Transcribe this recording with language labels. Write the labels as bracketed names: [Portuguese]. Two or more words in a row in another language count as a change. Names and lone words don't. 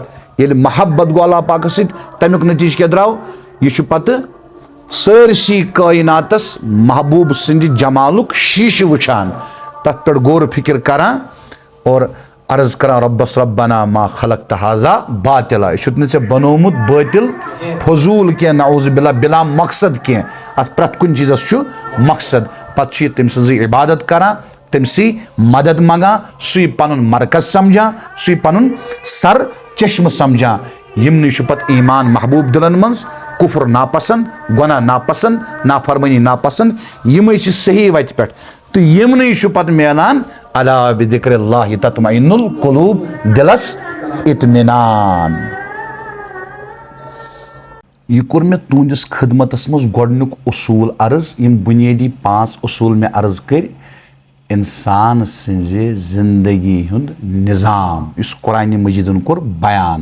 [Kashmiri] ये महब्बत गो अल्लाह पाक सत, तमुक नतीजे क्या द्राव? यह पत सरसी कायनातस महबूब सिंद जमालुक शीश वुचान, तथ पे गौर फिक्र करान और अर्ज करान रब्बस [Arabic] ربنا ما خلقت هذا باطلا. [Kashmiri] यह ऐ बनोमुत बातिल फजूल क्या, [Arabic] نعوذ بالله, [Kashmiri] बिला मकसद क्या। अत प्रत कुन चीजस मकसद। पत तम सज इबादत करान, तमसी मदद मंगान, सु पनुन मरकज समझान, सु पनुन सर चश्म समझान। यमन पत ईमान महबूब दिलन मज, कुफर नापसंद, गुनाह नापसंद, नाफरमानी नापसंद, यम सही वत पे। तो यमन पत मिलान [Arabic] ألا بذكر الله تطمئن القلوب, [Kashmiri] दिलस इत्मीनान। यह कोर मे तुंदिस खिदमतस मज गोडनुक उसूल अर्ज। यम बुनियादी 5 उसूल मे अर्ज कर इंसान सिंजे जिंदगी हुंद निजाम इस कुरान मजीदन कोर बयान।